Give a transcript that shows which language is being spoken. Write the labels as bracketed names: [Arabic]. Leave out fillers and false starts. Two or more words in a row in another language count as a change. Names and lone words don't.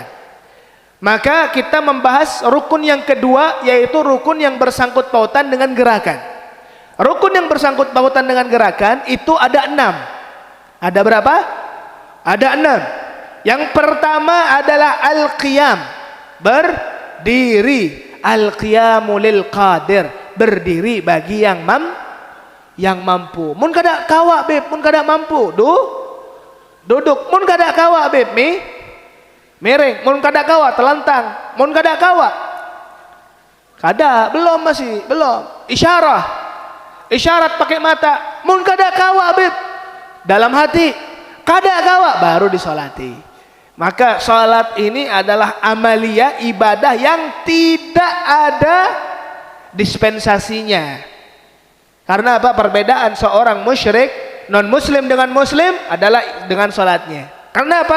[Indonesian] Maka kita membahas rukun yang kedua, yaitu rukun yang bersangkut pautan dengan gerakan. Rukun yang bersangkut pautan dengan gerakan itu ada 6. Ada berapa? Ada 6. Yang pertama adalah al-qiyam, berdiri. [Arabic] القيام للقادر, [Indonesian] berdiri bagi yang mampu. [Banjar] Mun kada kawa beb, mun kada mampu, duduk. Mun kada kawa beb, miring. Mun kada kawa telentang. Mun kada kawa, kada belum, masih belum. [Indonesian] Isyarat pakai mata. [Banjar] Mun kada kawa beb, dalam hati kada kawa, baru disolati. [Indonesian] Maka sholat ini adalah amalia ibadah yang tidak ada dispensasinya. Karena apa? Perbedaan seorang musyrik non muslim dengan muslim adalah dengan sholatnya. Karena apa?